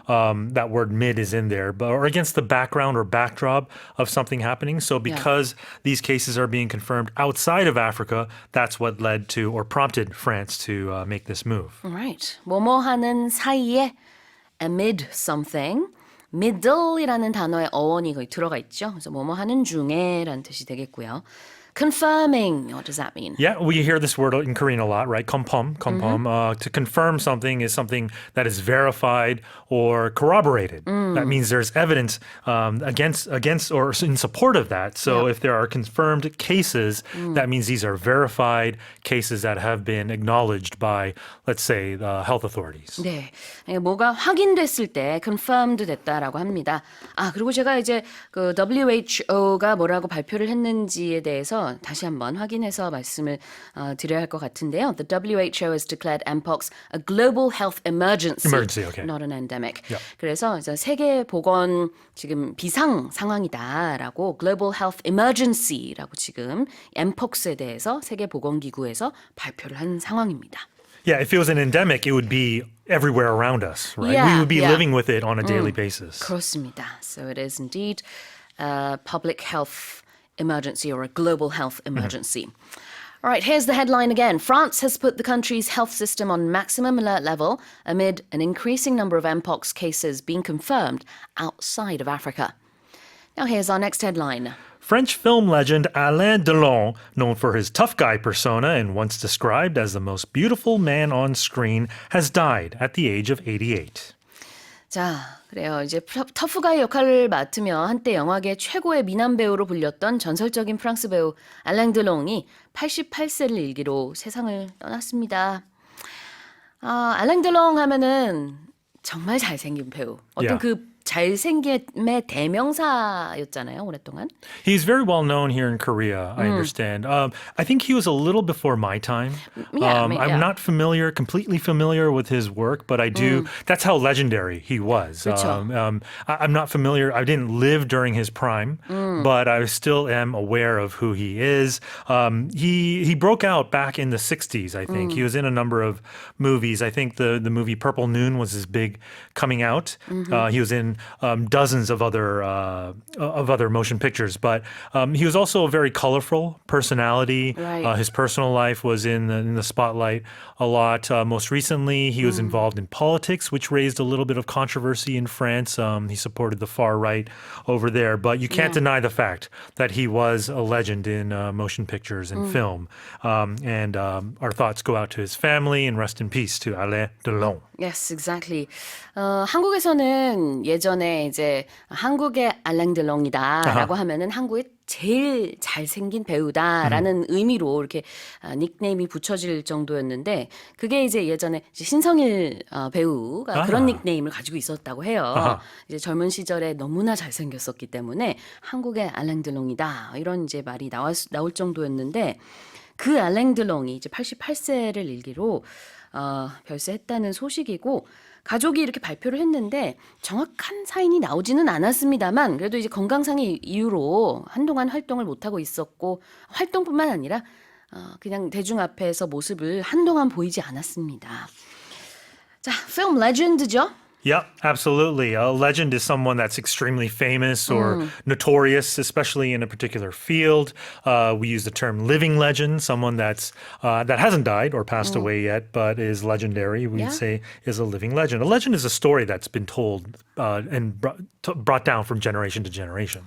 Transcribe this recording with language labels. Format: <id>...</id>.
<en>That word mid is in there, or against the background or backdrop of something happening. So because these cases are being confirmed outside of Africa, that's what led to or prompted France to make this move. All right,</en> <ko>뭐뭐 하는 사이에</ko> <en>amid something.</en> <ko>middle이라는 단어의 어원이 거기 들어가 있죠. 그래서 뭐뭐 하는 중에라는 뜻이 되겠고요.</ko> <en>Confirming, what does that mean? Yeah, we hear this word in Korean a lot, right? Kompom. To confirm something is something that is verified or corroborated. That means there's evidence against or in support of that. So if there are confirmed cases, that means these are verified cases that have been acknowledged by, let's say, the health authorities.</en> <ko>네, 뭐가 확인됐을 때 confirmed 됐다라고 합니다. 아, 그리고 제가 이제 그 WHO가 뭐라고 발표를 했는지에 대해서 다시 한번 확인해서 말씀을 드려야 할 것 같은데요.</ko> <en>The WHO has declared mpox a global health emergency, Emergency, okay. not an endemic. Yeah.</en> <ko>그래서 이제 세계 보건 지금 비상 상황이다라고</ko> <en>global health emergency</en> <ko>라고 지금 mpox에 대해서 세계 보건기구에서 발표를 한 상황입니다.</ko> <en>Yeah, if it was an endemic, it would be everywhere around us, right? Yeah, We would be yeah. living with it on a daily basis.</en> <ko>그렇습니다.</ko> <en>So it is indeed a public health emergency or a global health emergency. All right, here's the headline again. France has put the country's health system on maximum alert level amid an increasing number of mpox cases being confirmed outside of Africa. Now here's our next headline. French film legend Alain Delon, known for his tough guy persona and once described as the most beautiful man on screen, has died at the age of 88.</en> <ko>자, 그래요. 이제 터프가이 역할을 맡으며 한때 영화계 최고의 미남 배우로 불렸던 전설적인 프랑스 배우 알랭 드롱이 88세를 일기로 세상을 떠났습니다. 알랭 드롱 하면은 정말 잘생긴 배우. 어떤 그 잘생김의 대명사였잖아요, 오랫동안.</ko> <en>He's very well known here in Korea, I understand. I think he was a little before my time. Yeah, I mean, yeah. I'm not completely familiar with his work, but I do. That's how legendary he was.</en> <ko>그렇죠.</ko> <en>I'm not familiar. I didn't live during his prime, but I still am aware of who he is. He broke out back in the 60s, I think. He was in a number of movies. I think the movie Purple Noon was his big coming out. He was in dozens of other motion pictures, but he was also a very colorful personality. Right. His personal life was in the spotlight a lot. Most recently, he was involved in politics, which raised a little bit of controversy in France. He supported the far right over there, but you can't deny the fact that he was a legend in motion pictures and film. And our thoughts go out to his family and rest in peace to Alain Delon. Yes, exactly.</en> <ko>한국에서는 예전에 이제 한국의 알랭 드롱이다라고 하면은 한국의 제일 잘생긴 배우다라는 의미로 이렇게 닉네임이 붙여질 정도였는데 그게 이제 예전에 이제 신성일 배우가 그런 닉네임을 가지고 있었다고 해요. 이제 젊은 시절에 너무나 잘생겼었기 때문에 한국의 알랭 드롱이다 이런 이제 말이 나올 정도였는데 그 알랭 드롱이 이제 88세를 일기로 별세했다는 소식이고 가족이 이렇게 발표를 했는데 정확한 사인이 나오지는 않았습니다만 그래도 이제 건강상의 이유로 한동안 활동을 못하고 있었고 활동뿐만 아니라 그냥 대중 앞에서 모습을 한동안 보이지 않았습니다. 자, film legend죠?</ko> <en>Yeah, absolutely. A legend is someone that's extremely famous or notorious, especially in a particular field. We use the term living legend, someone that hasn't died or passed away yet, but is legendary. We'd say is a living legend. A legend is a story that's been told and brought down from generation to generation.</en>